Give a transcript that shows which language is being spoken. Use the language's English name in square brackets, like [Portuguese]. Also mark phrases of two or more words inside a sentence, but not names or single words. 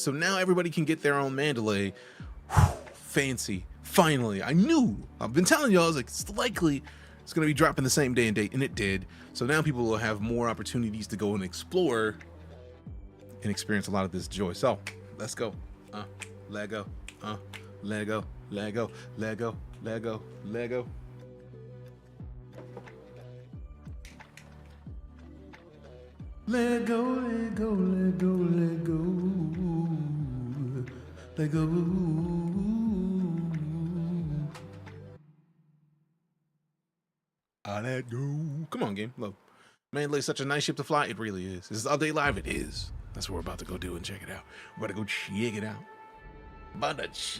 [English] So now everybody can get their own Mandalay. Whew, fancy. Finally. I knew. I've been telling y'all, I was like, it's likely it's going to be dropping the same day and date, and it did. So now people will have more opportunities to go and explore and experience a lot of this joy. So let's go. Lego. Lego. Lego. Lego. Lego. Lego. Lego, Lego, Lego, Lego, Lego. I let go. Come on, game. Look, Mandalay's such a nice ship to fly. It really is. Is this all day live? It is. That's what we're about to go do and check it out. We're about to go check it out.